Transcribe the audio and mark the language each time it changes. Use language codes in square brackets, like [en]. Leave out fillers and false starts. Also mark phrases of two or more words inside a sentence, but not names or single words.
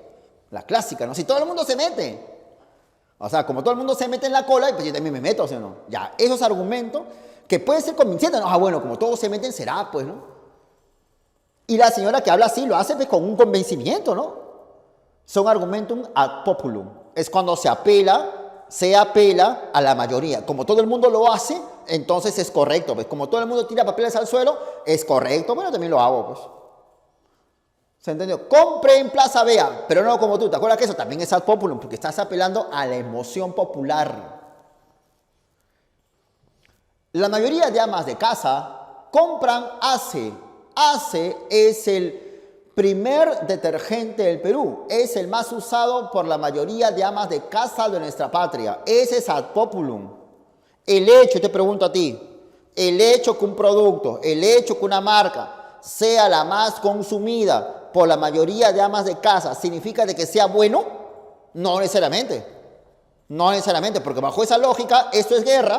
[es] La clásica, ¿no? Si todo el mundo se mete. O sea, como todo el mundo se mete en la cola, pues yo también me meto, ¿sí o no? Ya, esos argumentos que pueden ser convincentes, ¿no? Bueno, como todos se meten, será, pues, ¿no? Y la señora que habla así lo hace pues, con un convencimiento, ¿no? Son [la] argumentum ad populum. [es] Es cuando se apela a la mayoría. Como todo el mundo lo hace, entonces es correcto. Pues. Como todo el mundo tira papeles al suelo, es correcto. Bueno, también lo hago, pues. ¿Se entendió? Compre en Plaza Vea, pero no como tú. ¿Te acuerdas que eso también es [la] ad populum? [es] Porque estás apelando a la emoción popular. La mayoría de amas de casa compran Ace. Ace es el primer detergente del Perú. Es el más usado por la mayoría de amas de casa de nuestra patria. Ese es [la] ad populum. [es] El hecho, te pregunto a ti, el hecho que un producto, el hecho que una marca sea la más consumida por la mayoría de amas de casa, ¿significa de que sea bueno? No necesariamente. No necesariamente, porque bajo esa lógica, esto es guerra.